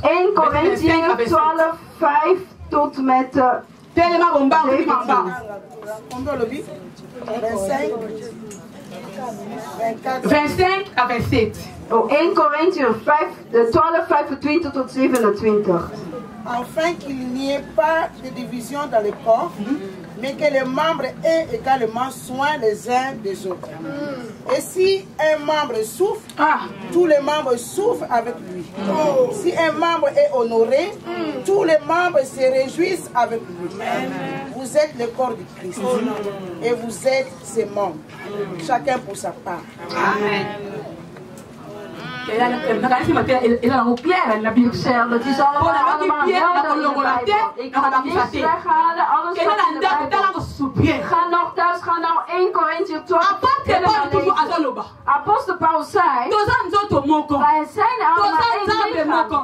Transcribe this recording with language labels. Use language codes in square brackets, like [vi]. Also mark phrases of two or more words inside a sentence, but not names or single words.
[nl] 1 Korinthe 12, 5 tot met [fr] 25 à 27. [nl] Oh, 1 Korinthe 12, 25 tot 27. [fr] Afin qu'il n'y ait pas de division dans le corps, mais que les membres aient également soin les uns des autres. Et si un membre souffre, tous les membres souffrent avec lui. Si un membre est honoré, tous les membres se réjouissent avec lui. Vous êtes le corps du Christ et vous êtes ses membres, chacun pour sa part. Amen. [nl] Ik zeg, dat is allemaal helder in de Bijbel. Ik ga het niet weghalen, alles wat in de Bijbel Ga nog thuis, ga nou 1 Korinther 12. Apostel Paulus zei, wij zijn allemaal één lichaam.